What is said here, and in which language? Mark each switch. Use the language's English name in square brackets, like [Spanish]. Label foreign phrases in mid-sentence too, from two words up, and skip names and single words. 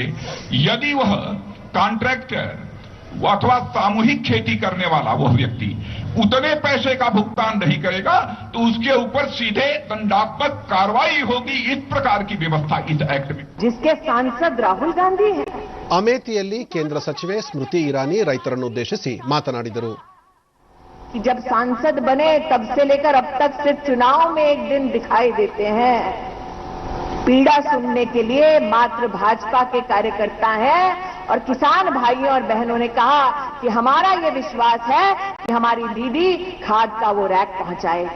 [Hindi] यदि वह कॉन्ट्रैक्टर अथवा सामूहिक खेती करने वाला वह व्यक्ति उतने पैसे का भुगतान नहीं करेगा तो उसके ऊपर सीधे दंडात्मक कार्रवाई होगी। इस प्रकार की व्यवस्था इस एक्ट में, जिसके सांसद राहुल गांधी हैं। [Kannada] ಅಮೇಥಿಯಲ್ಲಿ ಕೇಂದ್ರ ಸಚಿವೆ ಸ್ಮೃತಿ ಇರಾನಿ ರೈತರನ್ನುದ್ದೇಶಿಸಿ ಮಾತನಾಡಿದರು. [Hindi] कि जब सांसद बने तब से लेकर अब तक सिर्फ चुनाव में एक दिन दिखाई देते हैं। पीड़ा सुनने के लिए मात्र भाजपा के कार्यकर्ता हैं और किसान भाइयों और बहनों ने कहा कि हमारा ये विश्वास है कि हमारी दीदी खाद का वो रैक पहुंचाएगी।